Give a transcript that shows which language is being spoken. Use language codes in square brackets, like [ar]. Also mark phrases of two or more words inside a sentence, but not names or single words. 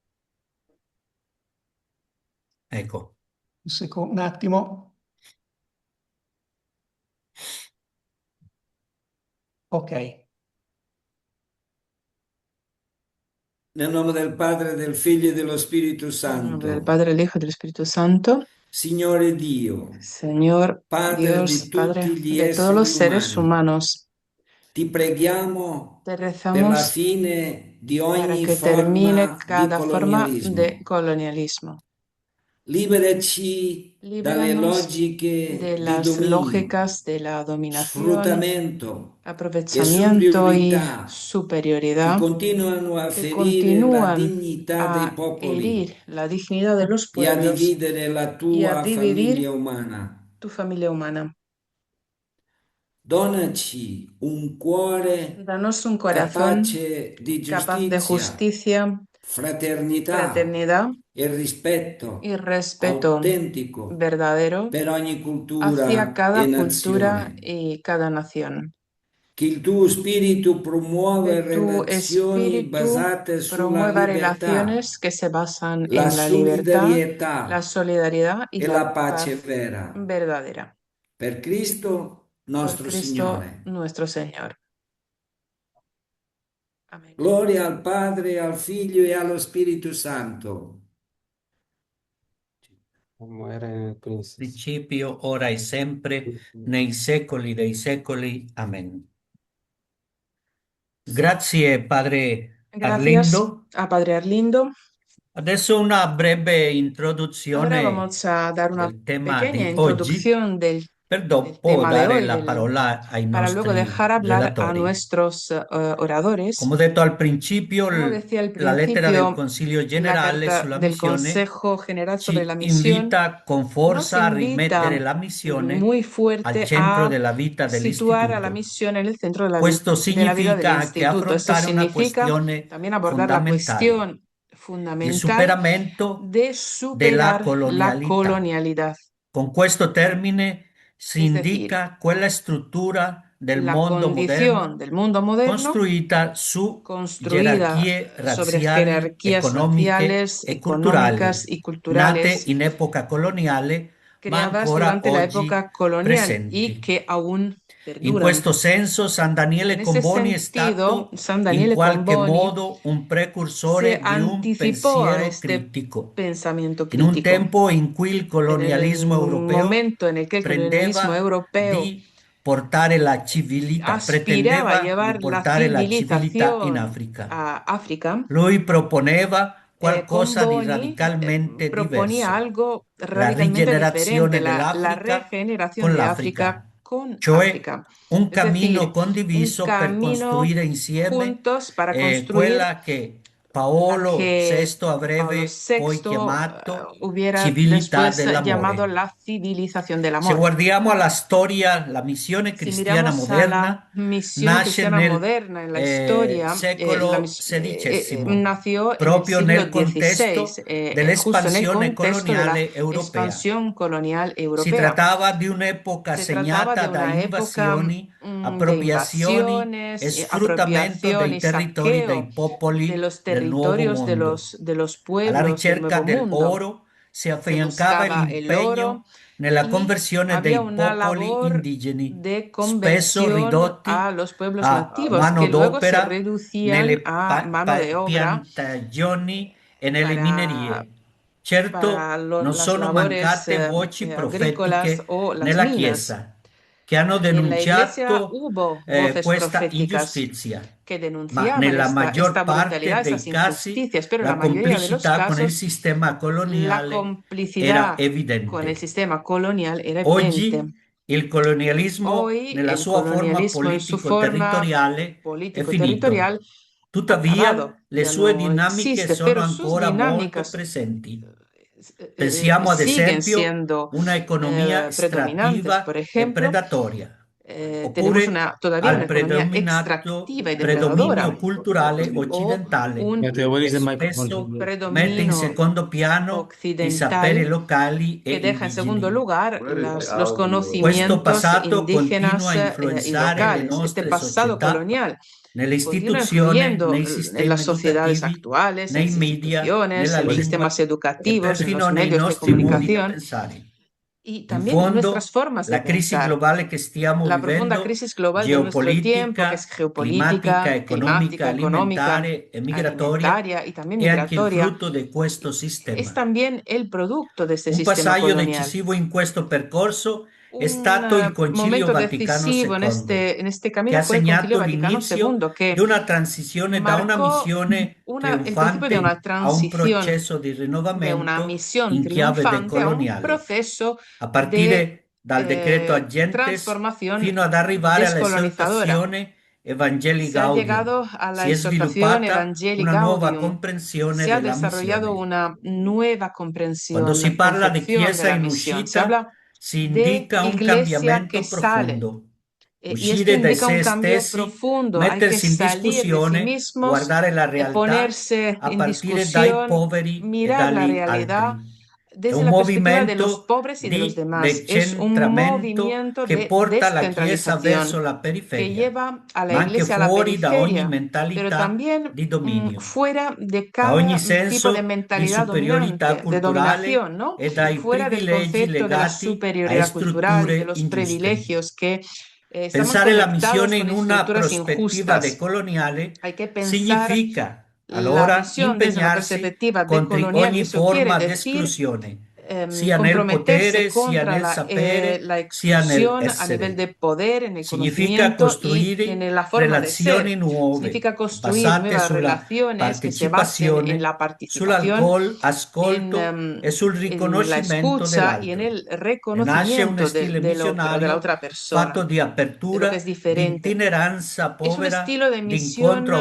[it] Ecco. Un attimo. Ok. Nel nome del Padre, del Figlio e dello Spirito [es] En nombre del [it] Santo. [es] Padre, del Hijo y del Espíritu Santo. [it] Signore Dio, [es] Señor Padre Dios, [it] di Padre tutti gli [es] de todos los [it] esseri [es] seres [it] umani, [es] humanos, [it] ti preghiamo [es] te [it] per la [es] rezamos [it] fine di [es] para [it] ogni [es] que termine [it] forma di [es] cada forma de [it] colonialismo. [es] colonialismo. [it] Liberaci dalle [es] Líbranos [it] logiche [es] de [it] di [es] las [it] dominio, [es] lógicas de la dominación, [it] sfruttamento e [es] aprovechamiento y [it] superiorità che [es] superioridad [it] continuano a [es] que [it] ferire la [es] continúan [it] dignità dei [es] a herir [it] popoli [es] la dignidad de los [it] e a [es] pueblos [it] dividere la [es] y a [it] tua [es] dividir [it] famiglia umana. [es] tu familia humana. [it] Donaci un cuore [es] Danos un corazón [it] capace di [es] capaz de [it] giustizia, [es] justicia, [it] fraternità [es] fraternidad [it] e [es] y [it] rispetto [es] respeto [it] autentico [es] verdadero [it] per ogni [es] hacia [it] cultura e [es] cada cultura [it] nazione. [es] y cada nación. [it] Che il tuo spirito [es] Que [it] promuove [es] tu [it] relazioni [es] espíritu [it] basate sulla [es] promueva [it] libertà, [es] relaciones que se basan [it] la [es] en la libertad, la [it] solidarietà [es] solidaridad y [it] e [es] la [it] la pace [es] paz [it] vera. [es] verdadera. [it] Per Cristo [es] Por [it] nostro [es] Cristo [it] Signore. [es] nuestro Señor. Amén. [it] Gloria al Padre, al Figlio e allo Spirito Santo. [es] Como era en el principio. [it] Principio, ora e sempre, nei secoli dei secoli. Amen. Grazie, padre [es] Gracias [it] Arlindo. [es] a Padre Arlindo. [it] Adesso una breve [es] Ahora [it] introduzione [es] vamos a dar una [it] del tema [es] pequeña [it] di oggi [es] introducción [it] per [es] del [it] dopo [es] tema de [it] dare [es] hoy, [it] la parola ai [es] para luego [it] nostri [es] dejar hablar a [it] relatori. [es] nuestros [it] Come ho [es] oradores. [it] detto al principio, [es] Como decía al [it] la lettera del [es] principio, [it] Consiglio [es] la [it] generale [es] carta [it] sulla [es] del [it] missione [es] Consejo General sobre la [it] ci [es] misión [it] invita con [es] nos [it] forza a rimettere [es] invita [it] la missione [es] muy [it] al [es] fuerte [it] centro [es] a [it] della vita [es] situar a la [it] dell'istituto. [es] misión en el centro de [it] Questo [es] de la vida del [it] significa anche [es] instituto. Esto [it] affrontare una [es] significa [it] questione [es] también abordar la [it] fondamentale, [es] cuestión [it] il [es] fundamental [it] superamento [es] de [it] della [es] superar la [it] colonialità. [es] colonialidad. [it] Con questo termine si [es] Es decir, [it] indica quella struttura del [es] la [it] mondo [es] condición [it] moderno [es] del mundo moderno [it] costruita su [es] construida [it] gerarchie [es] sobre [it] razziali, [es] jerarquías [it] economiche [es] raciales, [it] e culturali, [es] económicas y [it] nate [es] culturales [it] in epoca coloniale, ma [es] creadas [it] ancora [es] durante la [it] oggi [es] época colonial y [it] presenti. [es] que aún [it] In [es] perduran. [it] questo senso, San Daniele [es] En ese [it] Comboni è [es] sentido, [it] stato [es] San [it] in [es] Daniele [it] qualche [es] Comboni [it] modo un [es] se [it] precursore di un [es] anticipó a [it] pensiero [es] este [it] critico. [es] pensamiento [it] In un [es] crítico. [it] tempo in cui il [es] En el [it] colonialismo europeo [es] momento en el que el colonialismo [it] prendeva [es] europeo [it] di portare la civiltà, [es] aspiraba a [it] pretendeva di [es] llevar la [it] portare la civiltà in [es] civilización [it] Africa. [es] a África, [it] Lui proponeva qualcosa di [es] Comboni [it] radicalmente [es] proponía [it] diverso, [es] algo [it] la [es] radicalmente diferente, [it] rigenerazione [es] la [it] dell'Africa [es] regeneración [it] con [es] de África [it] l'Africa, [es] con [it] cioè [es] África. [it] un [es] Es decir, [it] cammino [es] un [it] condiviso per [es] camino [it] costruire insieme [es] juntos para construir [it] quella che [es] la [it] Paolo [es] que [it] VI [es] Pablo [it] avrebbe poi [es] VI [it] chiamato [es] hubiera [it] civiltà [es] después llamado [it] dell'amore. [es] la civilización del [it] Se [es] amor. [it] guardiamo alla storia, la missione [es] Si [it] cristiana [es] miramos a la [it] moderna [es] misión [it] nasce [es] cristiana [it] nel [es] moderna en la historia, [it] secolo XVI, [es] nació en el [it] proprio [es] siglo [it] nel [es] XVI, [it] contesto [es] justo en el [it] dell'espansione [es] contexto de la [it] coloniale europea. [es] expansión colonial [it] Si [es] europea. [it] trattava di un'epoca [es] Se trataba [it] segnata [es] de [it] da [es] una época [it] invasioni, [es] de [it] appropriazioni e [es] invasiones, [it] sfruttamento [es] apropiación [it] dei [es] y [it] territori dei [es] saqueo de [it] popoli [es] los [it] del Nuovo [es] territorios [it] Mondo. [es] de los [it] Alla [es] pueblos del [it] ricerca [es] Nuevo Mundo. [it] dell'oro si [es] Se [it] affiancava [es] buscaba el oro [it] l'impegno nella [es] y [it] conversione [es] había [it] dei [es] una [it] popoli [es] labor [it] indigeni, [es] de [it] spesso [es] conversión [it] ridotti [es] a los pueblos [it] a [es] nativos que luego se [it] manodopera [es] reducían [it] nelle [es] a mano de obra [it] piantagioni e nelle [es] para, [it] minerie. Certo, [es] para [it] non [es] las [it] sono [es] labores [it] mancate voci [es] agrícolas [it] profetiche [es] o las [it] nella [es] minas. [it] Chiesa che hanno [es] En la iglesia [it] denunciato [es] hubo voces [it] questa [es] proféticas [it] ingiustizia, [es] que [it] ma [es] denunciaban [it] nella [es] esta [it] maggior parte [es] brutalidad, [it] dei [es] esas [it] casi [es] injusticias, pero en la [it] la [es] mayoría de los [it] complicità con il [es] casos [it] sistema [es] la [it] coloniale era [es] complicidad con el [it] evidente. [es] sistema colonial era evidente. [it] Oggi il colonialismo [es] Hoy [it] nella [es] el [it] sua forma [es] colonialismo en su forma [it] politico-territoriale è finito. [es] político-territorial ha acabado, [it] Tuttavia, le [es] ya [it] sue [es] no [it] dinamiche [es] existe, [it] sono [es] pero sus [it] ancora molto [es] dinámicas [it] presenti. Pensiamo ad [es] siguen [it] esempio [es] siendo [it] una economia [es] predominantes. Por [it] estrattiva e [es] ejemplo, [it] predatoria, [es] tenemos [it] oppure [es] todavía una [it] al [es] economía [it] predominato [es] extractiva y depredadora [it] predominio culturale [es] o [it] occidentale, [en] You have to [es] un [en] what is [it] che [en] the microphone? [it] spesso mette in [es] predominio [it] secondo piano i saperi [es] occidental [it] locali e [es] que deja en segundo [it] indigeni. [es] lugar los [it] Questo [es] conocimientos [it] passato continua [es] indígenas [it] a [es] y [it] influenzare le [es] locales. Este [it] nostre [es] pasado [it] società, [es] colonial [it] nelle [es] continúa [it] istituzioni, [es] influyendo [it] nei [es] en las [it] sistemi [es] sociedades [it] educativi, [es] actuales, en [it] nei [es] las [it] media, [es] instituciones, [it] nella [es] en los [it] lingua [es] sistemas [it] e [es] educativos, en [it] perfino [es] los [it] nei [es] medios de [it] nostri modi di [es] comunicación [it] pensare. [es] y [it] In [es] también en nuestras [it] fondo, [es] formas de [it] la crisi [es] pensar. [it] globale che stiamo [es] La profunda [it] vivendo, [es] crisis global de nuestro tiempo, que es [it] geopolitica, climatica, [es] geopolítica, [it] economica, [es] climática, económica, [it] alimentare e migratoria, [es] alimentaria y también [it] è anche il [es] migratoria, [it] frutto di questo [es] es [it] sistema. [es] también el producto de este [it] Un [es] sistema [it] passaggio [es] colonial. [it] decisivo in questo percorso è [es] Un [it] stato il Concilio [es] momento [it] Vaticano [es] decisivo [it] II, [es] en este [it] che [es] camino [it] ha [es] fue el Concilio [it] segnato [es] Vaticano [it] l'inizio [es] II, [it] di [es] que [it] una transizione da una [es] marcó [it] missione [es] el principio de una [it] trionfante a un [es] transición [it] processo di [es] de una [it] rinnovamento [es] misión [it] in chiave [es] triunfante a un [it] decoloniale, [es] proceso [it] a [es] de [it] partire dal decreto Agentes [es] transformación [it] fino ad arrivare [es] descolonizadora. [it] all'esortazione Evangelii [es] Se ha [it] Gaudium. [es] llegado a la [it] Si è [es] exhortación [it] sviluppata [es] Evangelii [it] una nuova [es] Gaudium, [it] comprensione [es] se ha [it] della [es] desarrollado [it] missione. [es] una nueva [it] Quando si parla di [es] concepción de [it] Chiesa [es] la [it] in [es] misión. Se [it] uscita, [es] habla [it] si [es] de [it] indica un [es] iglesia que [it] cambiamento [es] sale. [it] profondo. [es] Y esto [it] Uscire da [es] indica un [it] se [es] cambio [it] stessi, [es] profundo. Hay que [it] mettersi in [es] salir de sí [it] discussione, [es] mismos, [it] guardare la realtà [es] ponerse [it] a [es] en [it] partire dai [es] discusión, [it] poveri e [es] mirar la [it] dagli [es] realidad [it] altri. È [es] desde [it] un [es] la perspectiva de los [it] movimento [es] pobres y de los [it] di [es] demás. Es un [it] decentramento [es] movimiento [it] che [es] de [it] porta la Chiesa verso [es] descentralización [it] la [es] que [it] periferia, [es] lleva a la [it] ma anche [es] iglesia a la [it] fuori da ogni [es] periferia, pero [it] mentalità [es] también [it] di dominio, [es] fuera de [it] da ogni [es] cada tipo de [it] senso di [es] mentalidad [it] superiorità [es] dominante, de [it] culturale [es] dominación, ¿no? [it] e dai [es] Fuera del [it] privilegi [es] concepto de la [it] legati a [es] superioridad cultural y de [it] strutture [es] los [it] ingiuste. [es] privilegios que estamos [it] Pensare la [es] conectados [it] missione [es] con [it] in una [es] estructuras [it] prospettiva [es] injustas. [it] decoloniale [es] Hay que pensar [it] significa [es] la [it] allora [es] misión desde una [it] impegnarsi [es] perspectiva [it] contro [es] decolonial y [it] ogni [es] eso quiere [it] forma di [es] decir [it] esclusione, sia nel [es] comprometerse [it] potere, sia [es] contra [it] nel sapere, [es] la [it] sia [es] exclusión a nivel [it] nell'essere. [es] de poder, en el [it] Significa [es] conocimiento y [it] costruire [es] en la forma de ser. [it] relazioni nuove, [es] Significa construir [it] basate [es] nuevas [it] sulla [es] relaciones que se basen en [it] partecipazione, [es] la participación, [it] sull'alcol, ascolto e sul [es] en la [it] riconoscimento [es] escucha y en [it] dell'altro. [es] el [it] E nasce uno [es] reconocimiento [it] stile [es] de la [it] missionario [es] otra persona, [it] fatto di [es] de lo que [it] apertura, [es] es [it] di [es] diferente. [it] itineranza [es] Es un [it] povera, [es] estilo de [it] di incontro